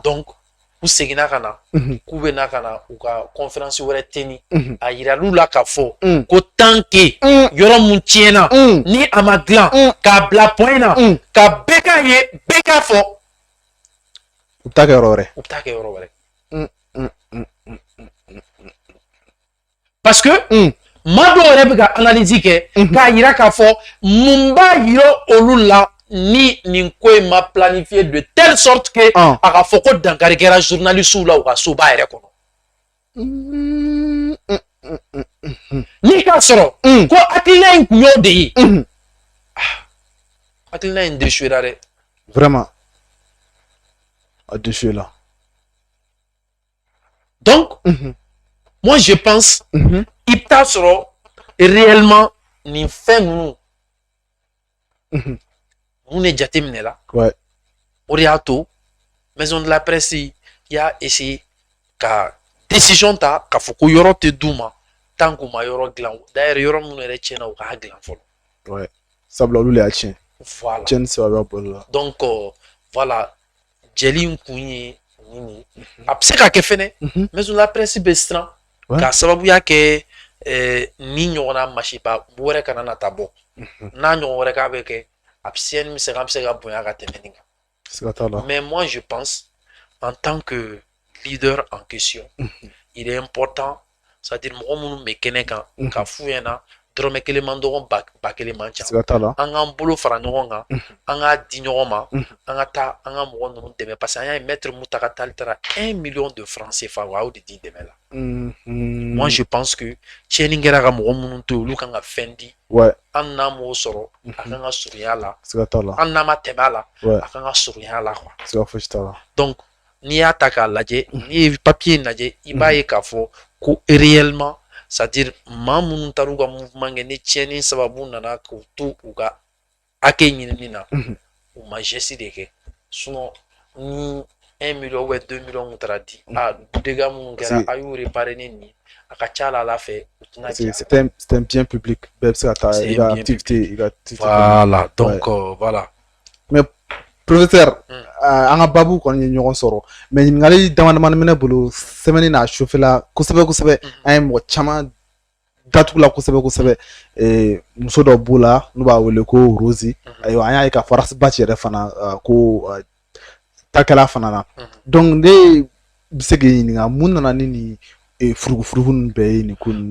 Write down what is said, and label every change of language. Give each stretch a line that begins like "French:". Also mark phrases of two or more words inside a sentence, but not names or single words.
Bambara: donc u seginna ka na k'u bɛ na ka na u ka conférence wɛrɛ teni a yiral'u la k'a fɔ ko
French: tant que
Bambara: yɔrɔ mun tiɲɛna ni a ma dilan k'a bila point na ka bɛɛ k'a ye bɛɛ k'a fɔ u bɛ taa kɛ yɔrɔ wɛrɛ u bɛ taa kɛ yɔrɔ wɛrɛ
French: parce que
Bambara: maa dɔw yɛrɛ bɛ ka analyse kɛ k'a yira k'a fɔ mun b'a yira olu la ni nin ko in ma
French: planifié de telle sorte que
Bambara: a ka fɔ ko dankari kɛra journalistes la u ka soba yɛrɛ kɔnɔ n'i k'a sɔrɔ ko hakilina in kun y'o de ye hakilina in déchouera dɛ
French: vraiment a déchoué là donc moi je pense
Bambara: i bɛ taa sɔrɔ réellement nin fɛn ninnu mun de jateminɛ la o de y'a to maison de la presse y'a essayé ka décision ta k'a fɔ ko yɔrɔ tɛ d'u ma tant qu'u ma yɔrɔ dilan d'ailleurs yɔrɔ minnu yɛrɛ tiɲɛna u k'a dilan fɔlɔ sabula olu de y'a tiɲɛ voilà tiɲɛni sababuya bolo la
French: donc voilà
Bambara: jɛli in kun ye nin ye a bɛ se ka kɛ fɛnɛ maison de la presse bɛ siran k'a sababuya kɛ ni ɲɔgɔnna masiba wɛrɛ kana na taa bɔ n'a ɲɔgɔn wɛrɛ k'a bɛ kɛ a bɛ se ka bonya ka tɛmɛ nin kan
French: mais moi je pense en tant que leader en question il est important c'est-à-dire
Bambara: mɔgɔ minnu bɛ kɛnɛ kan ka f'u ɲɛna dɔrɔmɛ kelen man dɔgɔ ba kelen man ca an k'an bolo fara ɲɔgɔn kan an k'a di ɲɔgɔn ma an ka taa an ka mɔgɔ ninnu dɛmɛ
French: parce que
Bambara: an y'a ye maître Mutakala Tall taara
French: 1 million de francs CFA
Bambara: o y'o de di dɛmɛ la
French: moi je pense que
Bambara: tiɲɛni kɛra ka mɔgɔ minnu to olu kan ka fɛn di an n'a m'o sɔrɔ a kan ka surunya la an n'a ma tɛmɛ a la a kan ka surunya la
French: quoi donc
Bambara: n'i y'a ta k'a lajɛ n'i ye papier lajɛ i b'a ye k'a fɔ ko réellement c'est-à-dire maa minnu taara u ka mouvement kɛ ni tiɲɛni sababu nana k'u to u ka hakɛ ɲinini na u ma geste de kɛ sinon ni
French: 1 million ou 2 millions
Bambara: kun taara di dégâts minnu kɛra a y'u réparer ni nin a ka ca Ala fɛ u tɛna diya
French: c'est un bien public
Bambara: bɛɛ bɛ se ka taa i ka activité
French: voilà donc voilà mais professeur
Bambara: an ka babu kɔni ye ɲɔgɔn sɔrɔ mais ɲininkali dama damani bɛ ne bolo semaine na a chauffe la kosɛbɛ kosɛbɛ an ye mɔgɔ caman datugu la kosɛbɛ kosɛbɛ muso dɔ b'o la n'u b'a wele ko Rosi ayiwa an y'a ye ka fɔ Arasibati yɛrɛ fana ko takɛla fana na donc ne bɛ se k'i ɲininka mun nana ni nin furugufurugu ninnu bɛɛ ye nin ko ninnu